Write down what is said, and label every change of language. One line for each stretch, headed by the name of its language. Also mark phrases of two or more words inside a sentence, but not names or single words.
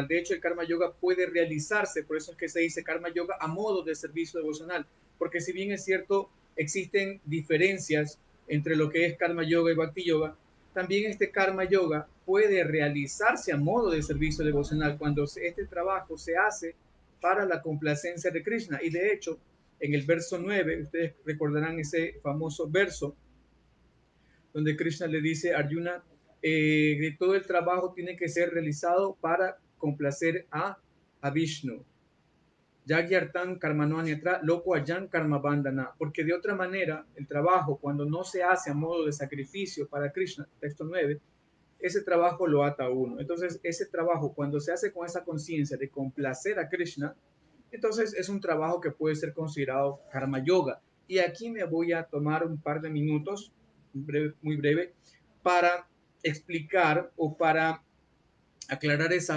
Spanish: De hecho, el Karma Yoga puede realizarse, por eso es que se dice Karma Yoga a modo de servicio devocional, porque si bien es cierto, existen diferencias entre lo que es Karma Yoga y Bhakti Yoga, también este Karma Yoga puede realizarse a modo de servicio devocional cuando este trabajo se hace para la complacencia de Krishna. Y de hecho, en el verso 9, ustedes recordarán ese famoso verso donde Krishna le dice a Arjuna que todo el trabajo tiene que ser realizado para complacer a Vishnu.
Sanskrit: Yagyartan karmano anyatra loko ayan karma bandhana,
Spanish: porque de otra manera el trabajo cuando no se hace a modo de sacrificio para Krishna, texto 9, ese trabajo lo ata a uno. Entonces, ese trabajo, cuando se hace con esa conciencia de complacer a Krishna, entonces es un trabajo que puede ser considerado karma yoga. Y aquí me voy a tomar un par de minutos, muy breve, para explicar o para aclarar esa